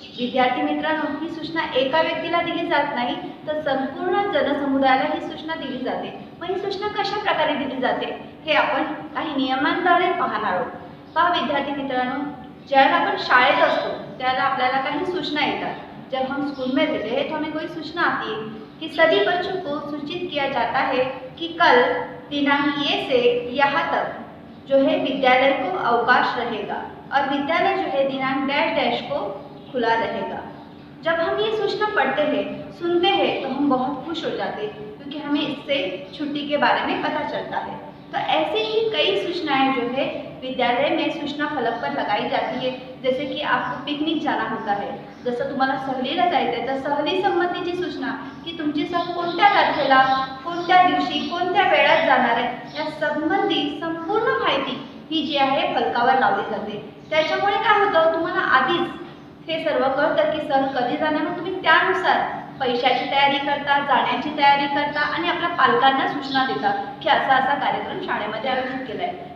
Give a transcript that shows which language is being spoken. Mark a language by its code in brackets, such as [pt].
[mr] विद्यार्थी मित्रांनो, ही सूचना एका व्यक्तीला दिली जात नाही, तर संपूर्ण जनसमुदायाला ही सूचना दिली जाते। मग ही सूचना कशा प्रकारे दिली जाते हे आपण काही नियमांद्वारे पाहणार आहोत। पहा विद्यार्थी मित्रांनो, ज्यावेळेला आपण शाळेत असतो त्याला आपल्याला काही सूचना येतात। [hi] जब हम स्कूल में रहते हैं तो हमें कोई सूचना आती है कि सभी बच्चों को सूचित किया जाता है कि कल दिनांक ये से यहाँ तक जो है विद्यालय को अवकाश रहेगा और विद्यालय जो है दिनांक डैश डैश को खुला रहेगा। जब हम ये सूचना पढ़ते हैं, सुनते हैं तो हम बहुत खुश हो जाते हैं, क्योंकि हमें इससे छुट्टी के बारे में पता चलता है। तो ऐसे ही कई सूचनाएं जो है विद्यालय में सूचना फलक पर लगाई जाती है। जैसे की आपको पिकनिक जाना होता है, [mr] जसं तुम्हाला सहलीला जायचं तर सहली संबंधीची सूचना की तुमची सहल कोणत्या तारखेला, कोणत्या दिवशी, कोणत्या वेळात जाणार आहे, या संबंधी संपूर्ण माहिती ही जी आहे फलकावर लावली जाते। त्याच्यामुळे काय होतं, तुम्हाला आधीच हे सर्व कळतं की सहल कधी जाणार, मग तुम्ही त्यानुसार पैशाची तयारी करता, जाण्याची तयारी करता आणि आपल्या पालकांना सूचना देता की असा असा कार्यक्रम शाळेमध्ये आयोजित केला आहे।